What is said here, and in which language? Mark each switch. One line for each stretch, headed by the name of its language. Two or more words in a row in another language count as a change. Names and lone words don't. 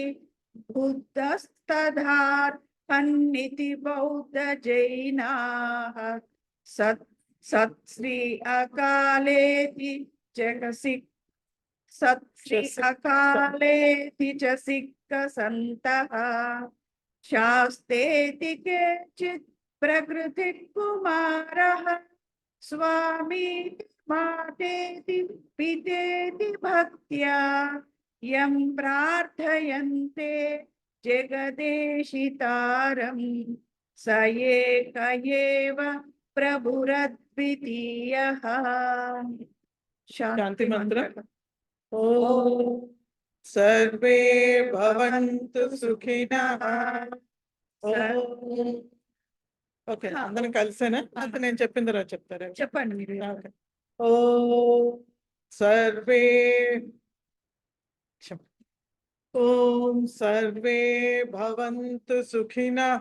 Sanskrit: బుద్ధస్తథార్హన్నితి బౌద్ధ జైనాః సత్శ్రీ అకాలేతి చ సిక్క సంతః శాస్తేతి కేచిత్ ప్రకృతి కుమారః स्वामीति मातेति पितेति भक्त्या यं प्रार्थयन्ते जगदेशितारं स एक एव प्रभुरद्वितीयः। शांति मंत्र। ओम सर्वे भवन्तु सुखिनः।
Telugu: ఓకే, అందరం కలిసేనా? అంత నేను చెప్పిన తర్వాత చెప్తారా? చెప్పండి మీరు.
Sanskrit: ఓకే. ఓం సర్వే ఓం సర్వే భవంతు సుఖినః.